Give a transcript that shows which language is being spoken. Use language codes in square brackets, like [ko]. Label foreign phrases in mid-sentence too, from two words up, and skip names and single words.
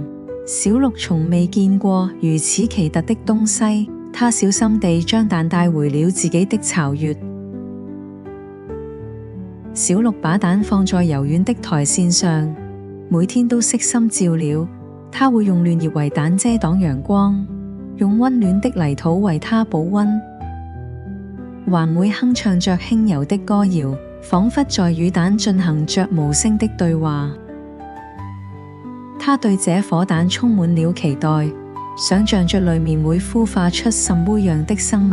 [zh] 小鹿從未見過如此奇特的東西，它小心地將蛋帶回了自己的巢穴。小鹿把蛋放在柔軟的台線上，每天都悉心照料。它會用嫩葉為蛋遮擋陽光，用溫暖的泥土為它保溫，還會哼唱着輕柔的歌謠，仿佛在與蛋進行着無聲的對話。它對這顆蛋充滿了期待，想象着裡面會孵化出什麼樣的生物。